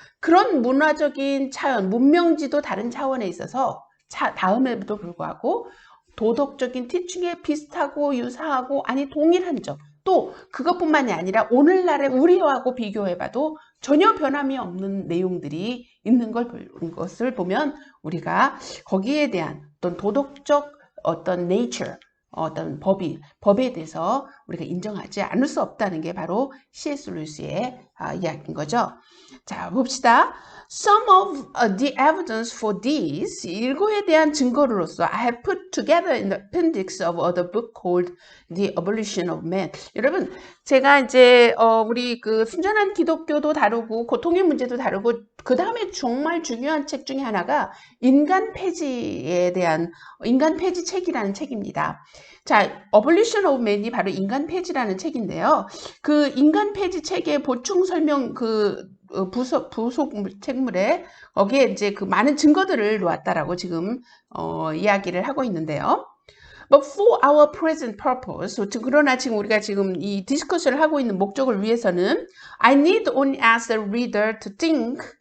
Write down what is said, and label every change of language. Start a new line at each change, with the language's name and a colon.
Korean: 그런 문화적인 차원, 문명지도 다른 차원에 있어서 다음에도 불구하고 도덕적인 티칭에 비슷하고 유사하고 아니 동일한 점, 또 그것뿐만이 아니라 오늘날의 우리하고 비교해봐도 전혀 변함이 없는 내용들이 있는 것을 보면 우리가 거기에 대한 어떤 도덕적 어떤 nature, 어떤 법에 대해서 우리가 인정하지 않을 수 없다는 게 바로 C.S. 루이스의 이야기인 거죠. 자, 봅시다.
English: Some of the evidence for this,
Korean: 이거에 대한 증거로서
English: I have put together in the appendix of the book called The Abolition of Man.
Korean: 여러분, 제가 이제 우리 그 순전한 기독교도 다루고 고통의 문제도 다루고 그 다음에 정말 중요한 책 중에 하나가 인간 폐지에 대한 인간 폐지 책이라는 책입니다. 자, Abolition of Man이 바로 인간 폐지라는 책인데요. 그 인간 폐지 책의 보충 설명 부속 책물에 거기에 이제 그 많은 증거들을 놓았다라고 지금 이야기를 하고 있는데요.
English: But for our present purpose,
Korean: 그러나 지금 우리가 지금 이 디스커션을 하고 있는 목적을 위해서는
English: I need only ask the reader to think.